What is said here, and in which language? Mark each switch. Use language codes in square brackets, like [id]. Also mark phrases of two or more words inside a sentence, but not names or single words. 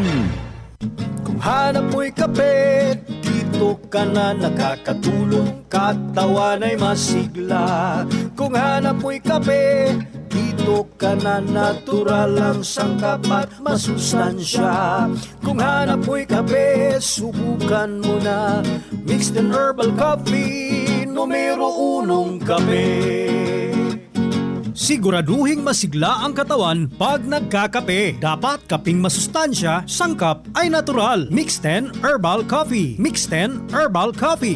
[tl] Kung hanap mo'y kape, dito ka na nakakatulong, katawan ay masigla. Kung hanap mo'y kape, dito ka na natural ang sangkap at masustansya. Kung hanap mo'y kape, subukan mo na [en] mixed and herbal coffee, [tl] numero 1 kape. Siguraduhing masigla ang katawan pag nagkakape. Dapat kaping masustansya, sangkap ay natural. Mix 10 Herbal Coffee. Mix 10 Herbal Coffee.